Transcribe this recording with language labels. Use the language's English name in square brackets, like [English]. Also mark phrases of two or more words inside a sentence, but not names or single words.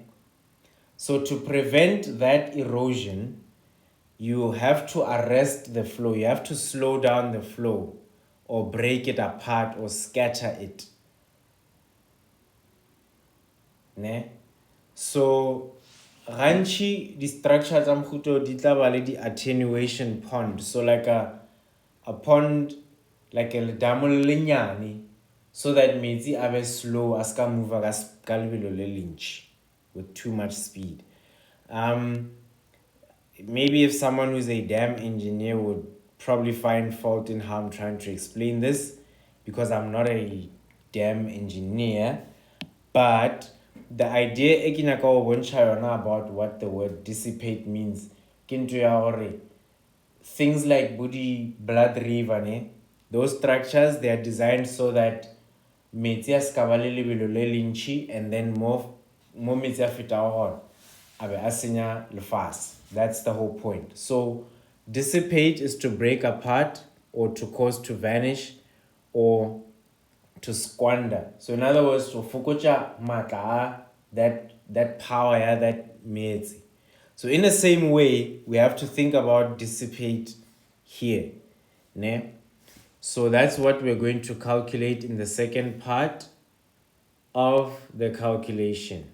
[English] So to prevent that erosion, you have to arrest the flow. You have to slow down the flow or break it apart or scatter it, ne? [Northern Sotho] So ranchi [English] the structure [Northern Sotho] tsa mkhuto di tla ba le di [English] attenuation pond. So like a pond, like a [Northern Sotho] damo lenyane, [English] so that [Northern Sotho] metsi a be [English] slow as [Northern Sotho] ka move ka lebelo le lentši [English] with too much speed. Maybe if someone who's a dam engineer would probably find fault in how I'm trying to explain this, because I'm not a dam engineer, but the idea [Northern Sotho] e ke nyaka go bontsha yona [English] about what the word dissipate means [Northern Sotho] ke ntho ya gore [English] things like body blood river ne, those structures they are designed so that [Northern Sotho] metsi a ska ba le lebelo le lentši [English] and then [Northern Sotho] mo metsi a fetago gona a be a senya lefase. [English] That's the whole point. So dissipate is to break apart or to cause to vanish or to squander. So in other words, to [Northern Sotho] fokotša maatla a [English] that power, yeah, that metsi. So in the same way, we have to think about dissipate here. Ne? So that's what we're going to calculate in the second part of the calculation.